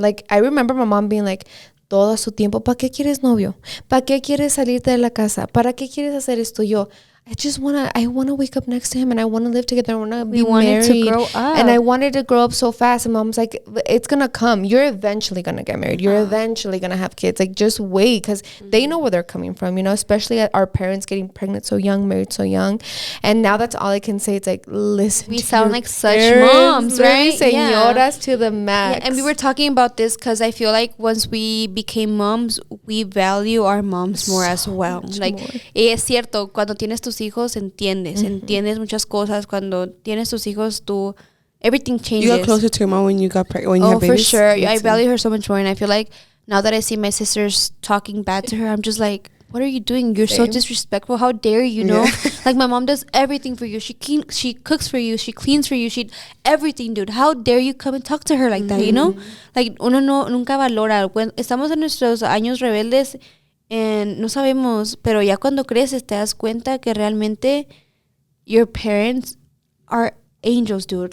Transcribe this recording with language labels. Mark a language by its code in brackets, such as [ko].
[en] Like, I remember my mom being like, [es] todo su tiempo, ¿para qué quieres novio? ¿Para qué quieres salirte de la casa? ¿Para qué quieres hacer esto? [en] Yo, I wanna wake up next to him, and I wanna live together. I wanna be married. To grow up. And I wanted to grow up so fast. And mom's like, it's gonna come. You're eventually gonna get married. You're eventually gonna have kids. Like, just wait, because they know where they're coming from, you know, especially our parents getting pregnant so young, married so young. And now that's all I can say. It's like, listen. We sound like such moms, right? Señoras to the max. Yeah, and we were talking about this because I feel like once we became moms, we value our moms more as well. [es] Like, es cierto, cuando tienes tus hijos, entiendes muchas cosas. Cuando tienes tus hijos, [en] everything changes. You got closer to your mom when you got pregnant, when you had babies? For sure. I value her so much more, and I feel like now that I see my sisters talking bad to her, I'm just like, what are you doing? You're so disrespectful. How dare you, know? Like, my mom does everything for you. She cooks for you. She cleans for you. She everything, dude. How dare you come and talk to her like that, you know? [es] Like, uno nunca valora. When estamos en nuestros años rebeldes, no sabemos, pero ya cuando creces te das cuenta que realmente [en] your parents are angels, dude.